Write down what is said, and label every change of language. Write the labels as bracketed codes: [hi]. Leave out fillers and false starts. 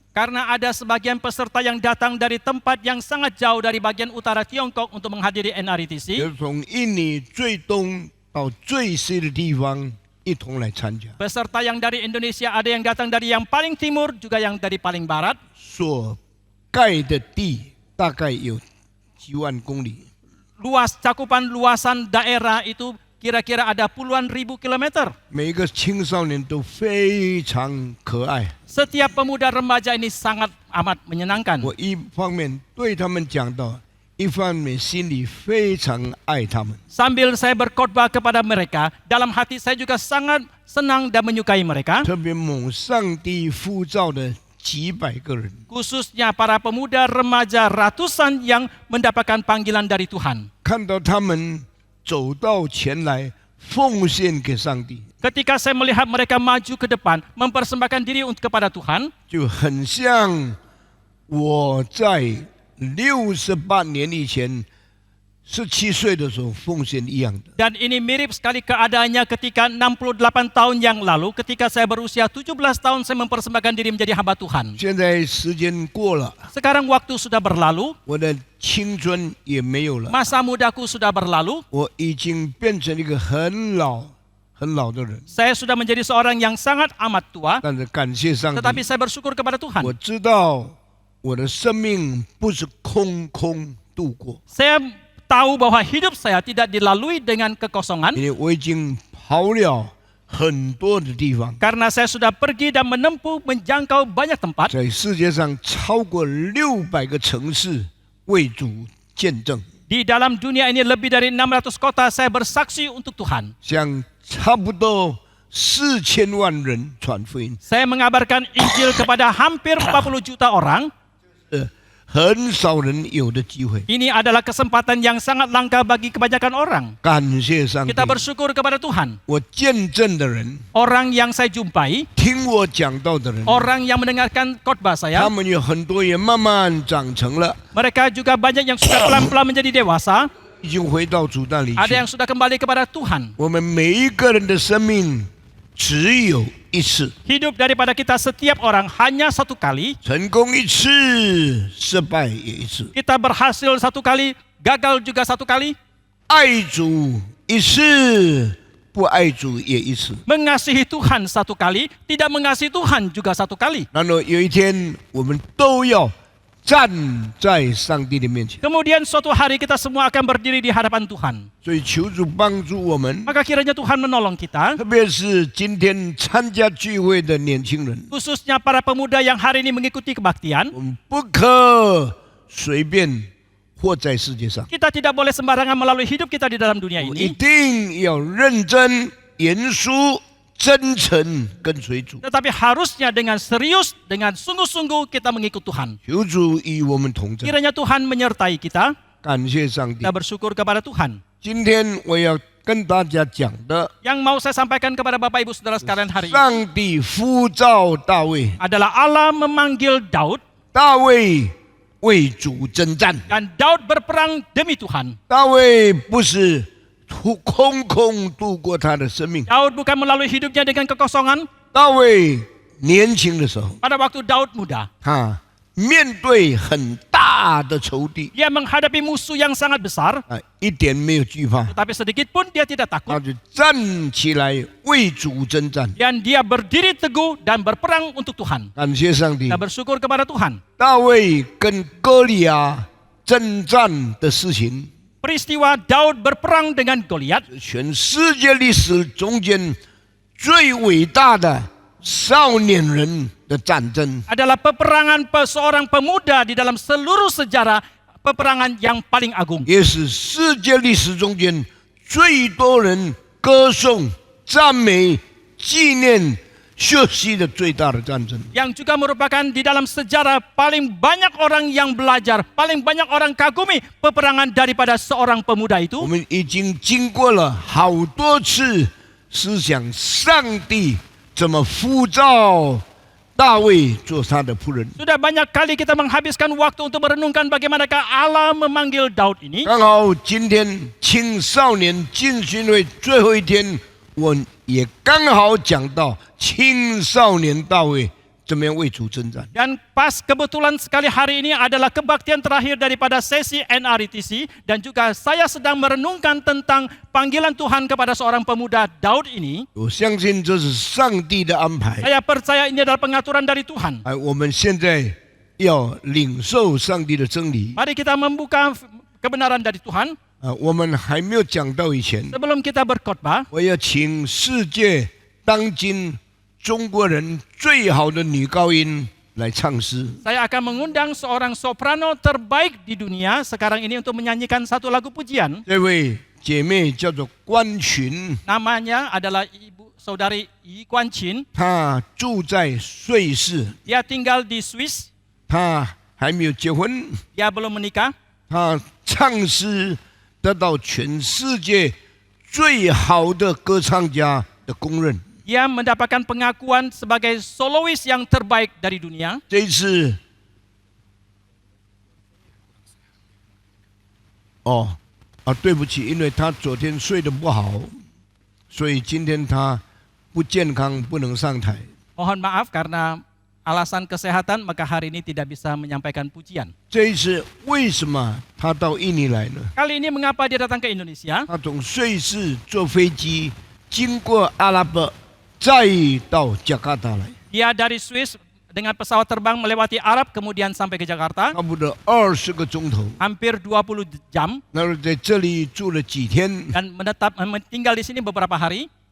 [id] Karena ada sebagian peserta yang datang dari tempat yang sangat jauh dari bagian utara Tiongkok untuk menghadiri [zh] 也 NRETC. 从印尼最东到最西的地方一同来参加。 [id] Peserta yang dari Indonesia, ada yang datang dari yang paling timur, juga yang dari paling barat. [zh] 所盖的地大概有几万公里， [id] Cakupan luasan daerah itu kira-kira ada puluhan ribu kilometer. [zh] 每一个青少年都非常可爱。 [id] Setiap pemuda remaja ini sangat amat menyenangkan. [zh] 我一方面对他们讲道，一方面心里非常爱他们。 [id] Sambil saya berkhotbah kepada mereka, dalam hati saya juga sangat senang dan menyukai mereka. [zh] 特别蒙上帝呼召的几百个人， [id] Khususnya para pemuda remaja ratusan yang mendapatkan panggilan dari Tuhan. [zh] 看到他们走到前来奉献给上帝， [id] Ketika saya melihat mereka maju ke depan, mempersembahkan diri untuk kepada Tuhan, [zh] 就很像我在68年以前17岁的时候奉献一样的。 [id] dan ini mirip sekali keadaannya ketika 68 tahun yang lalu, ketika saya berusia 17 tahun saya mempersembahkan diri menjadi hamba Tuhan. [zh] 现在时间过了， [id] Sekarang waktu sudah berlalu, [zh] 我的青春也没有了， [id] masa mudaku sudah berlalu, [zh] 我已经变成一个很老的人。 [id] saya sudah menjadi seorang yang sangat amat tua, [zh] 但是感谢上 [id] tetapi [zh] 帝， [id] saya bersyukur kepada Tuhan. [zh] 我知道我的生命不是空度过， [id] Saya tahu bahwa hidup saya tidak dilalui dengan kekosongan, [zh] 因为我已经跑了很多的地方， [id] karena saya sudah pergi dan menempuh menjangkau banyak tempat. [zh] 在世界上超过600个城市为主见证， [id] Di dalam dunia ini lebih dari 600 kota saya bersaksi untuk Tuhan. [zh] 向差不多4000万人传福音， [id] Saya mengabarkan Injil kepada hampir 40 juta orang. [zh] 很少人有的机会。 [id] Ini adalah kesempatan yang sangat langka bagi kebanyakan orang. [zh] 感谢上帝， [id] Kita bersyukur kepada Tuhan. [zh] 我见证的人， [id] Orang yang saya jumpai, [zh] 听我讲道的人， [id] orang yang mendengarkan khotbah [zh] 他 [id] saya, [zh] 们有很多也慢慢长成了， [id] mereka juga banyak yang sudah pelan-pelan menjadi dewasa, [zh] 已经回到主那里 [id] ada [zh] 去。 [id] yang sudah kembali kepada Tuhan. [zh] 我们每一个人的生命只有一次， [id] Hidup daripada kita setiap orang hanya satu kali. [zh] 成功一次，失败也一次。 [id] Kita berhasil satu kali, gagal juga satu kali. [zh] 爱主一次，不爱主也一次。 [id] Mengasihi Tuhan satu kali, tidak mengasihi Tuhan juga satu kali. [zh] 然后有一天，我们都要站在上帝的面前。 [id] Kemudian suatu hari kita semua akan berdiri di hadapan Tuhan. [zh] 所以求主帮助我们， [id] Maka kiranya Tuhan menolong kita, [zh] 特别是今天参加聚会的年轻人， [id] khususnya para pemuda yang hari ini mengikuti kebaktian. [zh] 我们不可随便活在世界上， [id] Kita tidak boleh sembarangan melalui hidup kita di dalam dunia [zh] 我们一 [id] ini, [zh] 定要认真、严肃、真诚跟随主。 [id] tetapi harusnya dengan serius, dengan sungguh-sungguh kita mengikut Tuhan. [zh] 求主与我们同在， [id] Kiranya Tuhan menyertai kita. [zh] 感谢上帝 [id] Kita。 bersyukur kepada Tuhan. [zh] 今天我要跟大家讲的， [id] Yang mau saya sampaikan kepada Bapak Ibu Saudara sekalian hari ini [zh] 上帝呼召大卫， [id] adalah Allah memanggil Daud, [zh] 大卫为主征战。 [id] dan Daud berperang demi Tuhan. [zh] 大卫不是空度过他的生命， [id] Daud bukan melalui hidupnya dengan kekosongan. [zh] 大卫年轻的时候， [id] Pada waktu Daud muda, [zh] 他面对很大的仇敌 [id] dia menghadapi musuh yang sangat besar, [zh] 啊，一点没有惧怕， [id] tetapi sedikit pun dia tidak [zh] 他 [id] takut. [zh] 就站起来为主征战。 [id] Dan dia berdiri teguh dan berperang untuk Tuhan. [zh] 感谢上帝 [id] Kita，bersyukur kepada Tuhan. [zh] 大卫跟歌利亚征战的事情， [id] Peristiwa Daud berperang dengan Goliat [zh] 全世界历史中间最伟大的少年人的战争。 [id] adalah peperangan seorang pemuda di dalam seluruh sejarah, peperangan yang paling agung. [zh] 也是世界历史中间最多人歌颂、赞美、纪念、学习的最大的战争。 [id] Yang juga merupakan di dalam sejarah paling banyak orang yang belajar, paling banyak orang kagumi peperangan daripada seorang pemuda [zh] 我 [id] itu. [zh] 们已经经过了好多次思想，上帝怎么呼召大卫做他的仆人。 [id] Sudah banyak kali kita menghabiskan waktu untuk merenungkan bagaimanakah Allah memanggil Daud ini. [zh] 刚好今天青少年进训会最后一天，我也刚好讲到青少年大卫怎么样为主征战。 [id] Dan pas kebetulan sekali hari ini adalah kebaktian terakhir daripada sesi NRITC, dan juga saya sedang merenungkan tentang panggilan Tuhan kepada seorang pemuda Daud ini. [zh] 我相信这是上帝的安排。 [id] Saya percaya ini adalah pengaturan dari Tuhan. [zh] 我们现在要领受上帝的真理。 [id] Mari kita membuka kebenaran dari Tuhan. [zh] 我们还没有讲到以前， [id] Sebelum kita berkhotbah, [zh] 我要请世界当今中国人最好的女高音来唱诗。 [id] saya akan mengundang seorang soprano terbaik di dunia sekarang ini untuk menyanyikan satu lagu pujian. [zh] 这位姐妹叫做关群， [id] Namanya adalah Ibu Saudari Yi Guan Qin. [zh] 她住在瑞士， [id] Dia tinggal di Swiss. [zh] 她还没有结婚， [id] Dia belum menikah. [zh] 她唱诗得到全世界最好的歌唱家的公认。 [id] Dia mendapatkan pengakuan sebagai solois yang terbaik dari dunia. [zh] 这一次，对不起，因为她昨天睡得不好，所以今天她不健康，不能上台。 [id] Mohon maaf karena alasan kesehatan, maka hari ini tidak bisa menyampaikan pujian. [zh] 这一次为什么她到印尼来呢？ [id] Kali ini mengapa dia datang ke Indonesia? [zh] 她从瑞士坐飞机经过阿拉伯，再到加卡达来， [id] Dia dari Swiss dengan pesawat terbang melewati Arab kemudian sampai ke Jakarta. [zh] 差不多20个钟头。 [id] Hampir 20 jam [zh] 然后在这里住了几天。 [id] dan tinggal di sini beberapa hari.